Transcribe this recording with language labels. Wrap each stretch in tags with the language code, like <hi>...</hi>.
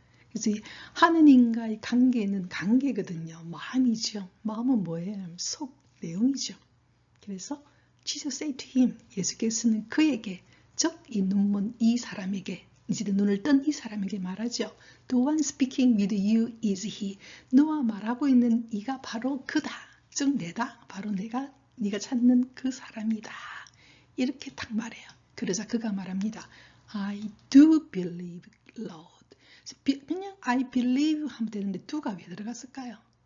<ko>그래서 이 하느님과의 관계는 관계거든요. 마음이죠. 마음은 뭐예요? 속 내용이죠. 그래서</ko> <en>Jesus said to him,</en> <ko>예수께서는 그에게, 즉 이 눈먼 이 사람에게, 이제 눈을 뜬 이 사람에게 말하죠.</ko> <en>The one speaking with you is he.</en> <ko>너와 말하고 있는 이가 바로 그다. 즉 내다. 바로 네가 찾는 그 사람이다. 이렇게 딱 말해요. 그러자 그가 말합니다.</ko> <en>I do believe, Lord.</en> <ko>그냥 I believe 하면 되는데 do가 왜 들어갔을까요?</ko>